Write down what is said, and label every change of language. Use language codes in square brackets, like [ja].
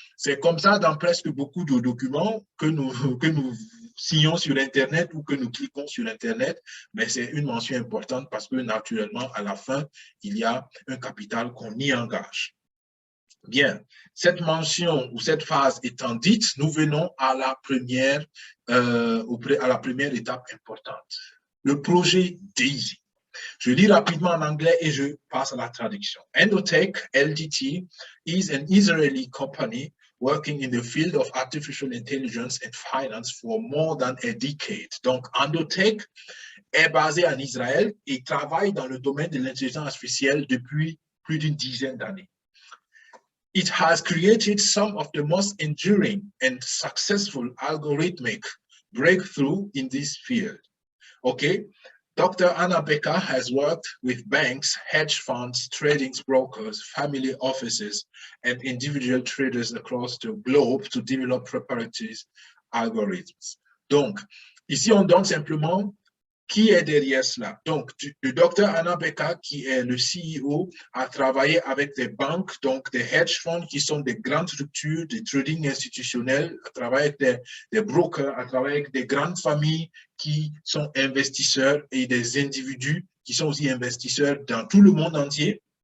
[fr] C'est comme ça dans presque beaucoup de documents que nous signons sur Internet ou que nous cliquons sur Internet, mais c'est une mention importante parce que naturellement, à la fin, il y a un capital qu'on y engage. Bien, cette mention ou cette phase étant dite, nous venons à la première étape importante. Le projet DAISY. Je lis rapidement en anglais et je passe à la traduction. [en] Endotech LTD is an Israeli company working in the field of artificial intelligence and finance for more than a decade. [fr] Donc, Endotech est basé en Israël et travaille dans le domaine de l'intelligence artificielle depuis plus d'une dizaine d'années. [en] It has created some of the most enduring and successful algorithmic breakthrough in this field. Okay, Dr. Anna Becker has worked with banks, hedge funds, trading brokers, family offices, and individual traders across the globe to develop preparatory algorithms. [fr] Donc, ici, on donne simplement qui est derrière cela. Donc, le docteur Anna Becker, qui est le CEO, a travaillé avec des banques, donc des hedge funds qui sont des grandes structures, des trading institutionnels, a travaillé avec des brokers, a travaillé avec des grandes familles qui sont investisseurs et des individus qui sont aussi investisseurs dans tout le monde entier.